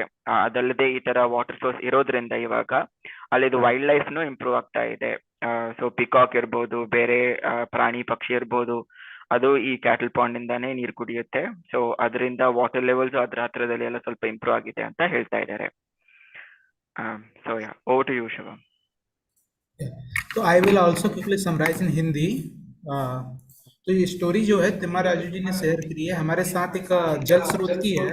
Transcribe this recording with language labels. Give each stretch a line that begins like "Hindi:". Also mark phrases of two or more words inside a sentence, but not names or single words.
Kannada: ಅದಲ್ಲದೆ ಈ ತರ
English: water source
Kannada: ಇರೋದ್ರಿಂದ ಇವಾಗ ಅಲ್ಲಿದು
English: wildlife
Kannada: ನು ಇಂಪ್ರೂವ್ ಆಗ್ತಾ ಇದೆ. ಸೊ ಪಿಕಾಕ್ ಇರ್ಬೋದು, ಬೇರೆ ಪ್ರಾಣಿ ಪಕ್ಷಿ ಇರ್ಬೋದು, ಅದು ಈ
English: cattle pond
Kannada: ಇಂದಾನೇ ನೀರು ಕುಡಿಯುತ್ತೆ. ಸೊ ಅದರಿಂದ
English: water levels
Kannada: ಅದ್ರ ಹತ್ರದಲ್ಲಿ ಎಲ್ಲ ಸ್ವಲ್ಪ ಇಂಪ್ರೂವ್ ಆಗಿದೆ ಅಂತ ಹೇಳ್ತಾ ಇದ್ದಾರೆ.
English: So over to you Shivam. तो I will also quickly summarize in Hindi.
Hindi: तो ये स्टोरी जो है तिम्मा राजू जी ने शेयर की है, हमारे साथ एक जल स्रोत की है.